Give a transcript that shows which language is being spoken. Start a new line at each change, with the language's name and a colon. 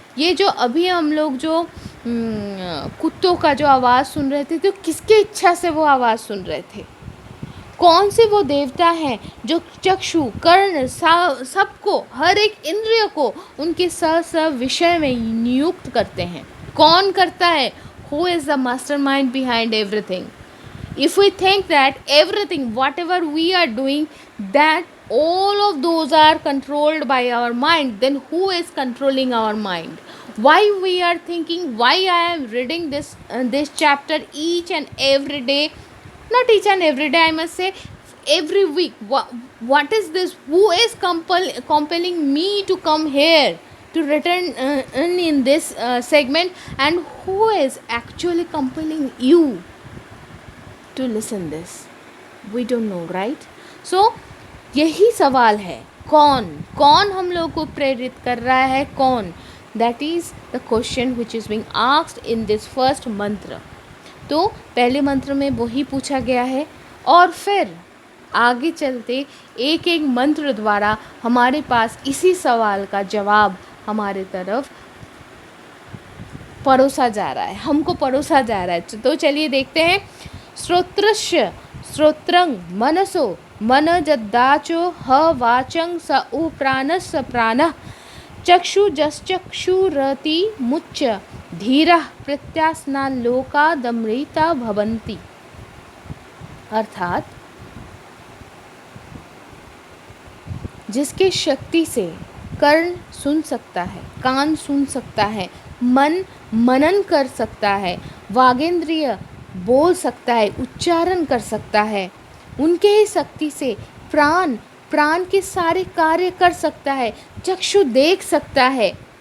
Hindi: ये जो अभी हम लोग जो कुत्तों का जो आवाज़ सुन रहे थे, तो किसके इच्छा से वो आवाज़ सुन रहे थे। कौन से वो देवता हैं जो चक्षु, कर्ण, सबको, हर एक इंद्रिय को उनके स विषय में नियुक्त करते हैं। कौन करता है?
English: Who is the mastermind behind everything? If we think that everything, whatever we are doing, that all of those are controlled by our mind, then who is controlling our mind? why we are thinking, why I am reading this chapter each and every day, not each and every day, I must say every week. What is this? Who is compelling me to come here to return in this segment, and who is actually compelling you to listen this? We don't know, right?
Hindi: So यही सवाल है, कौन कौन हम लोग को प्रेरित कर रहा है, कौन?
English: That is the question which is being asked in this first mantra.
Hindi: तो पहले मंत्र में वही पूछा गया है, और फिर आगे चलते एक एक मंत्र द्वारा हमारे पास इसी सवाल का जवाब हमारे तरफ परोसा जा रहा है, हमको परोसा जा रहा है. तो चलिए देखते हैं.
Sanskrit: श्रोत्रस्य श्रोत्रं मनसो मनजद्दाचो ह वाचं स उ प्राणस् प्राणः चक्षुजश्चक्षुरति मुच्य धीरः प्रत्यास्नाल्लोकादमृता भवन्ति.
Hindi: अर्थात जिसके शक्ति से कर्ण सुन सकता है, कान सुन सकता है, मन मनन कर सकता है, वागेंद्रिय बोल सकता है, उच्चारण कर सकता है, उनके ही शक्ति से प्राण के सारे कार्य कर सकता है, चक्षु देख सकता है.